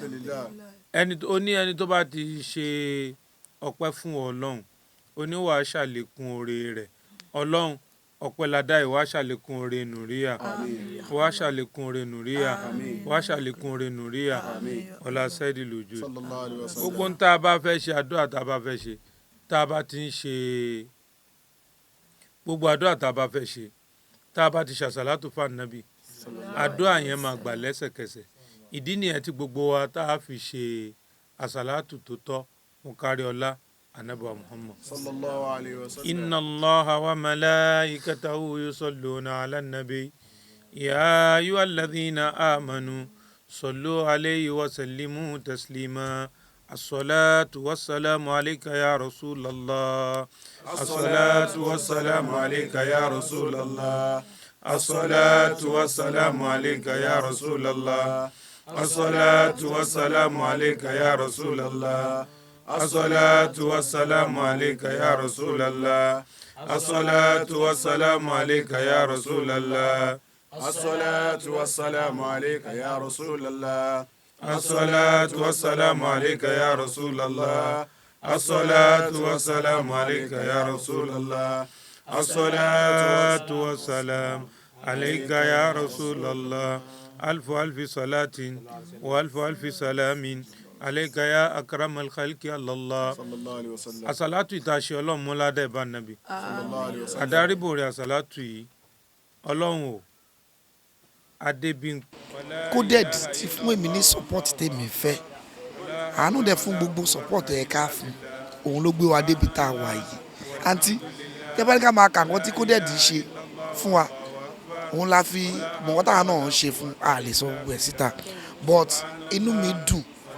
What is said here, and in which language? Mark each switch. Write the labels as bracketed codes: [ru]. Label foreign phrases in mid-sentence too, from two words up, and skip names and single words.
[yo] ẹni tó bá ti ṣe ọpẹ́ fún Ọlọ́run oníwàá ṣàlékún oore rẹ̀ Ọlọ́run ọpẹ́ ládá ìwà ṣàlékún oore Nùríyà wà ṣàlékún oore Nùríyà wà ṣàlékún oore Nùríyà ọlá sẹ́ẹ̀dì lójú gbogbo ń tá a bá fẹ́ ṣe àdúrà tá a bá fẹ́ ṣe tá a bá ti ń ṣe gbogbo àdúrà tá a bá fẹ́ ṣe tá a bá ti ṣàṣàlátù fún Ànábì àdúrà yẹn máa gbà lẹ́sẹ̀kẹsẹ̀ ìdí nìyẹn tí gbogbo wa tá a fi ṣe àṣàlátù tó tọ́ mú kárí ọlá Ànábì Muhammad [ar] صلى الله عليه وسلم. إن الله وملائكته يصلون على النبي يا أيها الذين آمنوا صلوا عليه وسلموا تسليما الصلاة والسلام عليك يا رسول الله الصلاة والسلام عليك يا رسول الله الصلاة والسلام عليك يا رسول الله الصلاة والسلام عليك يا رسول الله الصلاة والسلام عليك يا رسول الله الصلاة والسلام عليك يا رسول الله الصلاة والسلام عليك يا رسول الله الصلاة والسلام عليك يا رسول الله الصلاة والسلام عليك يا رسول الله الصلاة والسلام عليك يا رسول الله ألف ألف صلاة وألف ألف سلام عليك يا أكرم الخلق الله صلى الله عليه وسلم. [yo] àsàlátù ìtàṣe Ọlọ́run mọ́ládé bá nàbì [ar] صلى الله عليه وسلم. [yo] àdáríbò rẹ̀ àsàlátù yìí Ọlọ́run ò adébín. coded ti fún èmi ní support tèmi fẹ́ àánú dẹ̀ fún gbogbo support ẹ̀ ká fún òun ló gbé wa débi tá a wà yìí àǹtí tẹ́bá ní ká máa kà wọ́n tí coded ṣe fún wa òun la fi mọ̀wọ́tà náà ṣe fún a lè sọ gbogbo ẹ̀ síta but inú mi dùn